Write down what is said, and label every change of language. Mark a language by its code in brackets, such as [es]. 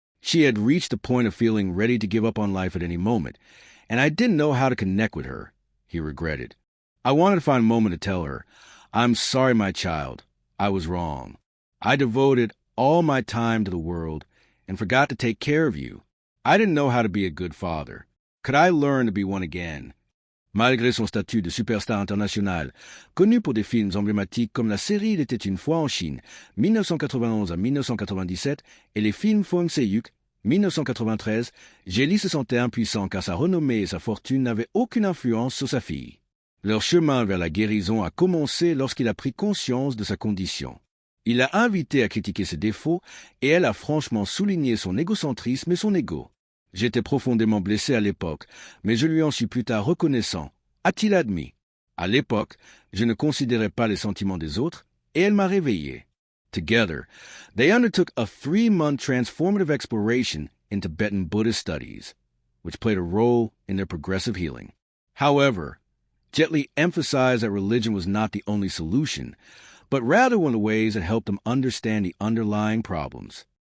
[en] She had reached the point of feeling ready to give up on life at any moment, and I didn't know how to connect with her, he regretted. I wanted to find a moment to tell her, "I'm sorry, my child. I was wrong. I devoted all my time to the world and forgot to take care of you. I didn't know how to be a good father. Could I learn to be one again?" [fr] Malgré son statut de superstar international, connu pour des films emblématiques comme la série Il était une fois en Chine, 1991 à 1997, et les films Fong Se-yuk, 1993, Jelly se sentait impuissant car sa renommée et sa fortune n'avaient aucune influence sur sa fille. Leur chemin vers la guérison a commencé lorsqu'il a pris conscience de sa condition. Il l'a invitée à critiquer ses défauts et elle a franchement souligné son égocentrisme et son ego. J'étais profondément blessé à l'époque, mais je lui en suis plus tard reconnaissant, a-t-il admis. À l'époque, je ne considérais pas les sentiments des autres et elle m'a réveillé. [en] Together, they undertook a 3-month transformative exploration in Tibetan Buddhist studies, which played a role in their progressive healing. However, Jet Li emphasized that religion was not the only solution, but rather one of the ways that helped them understand the underlying problems.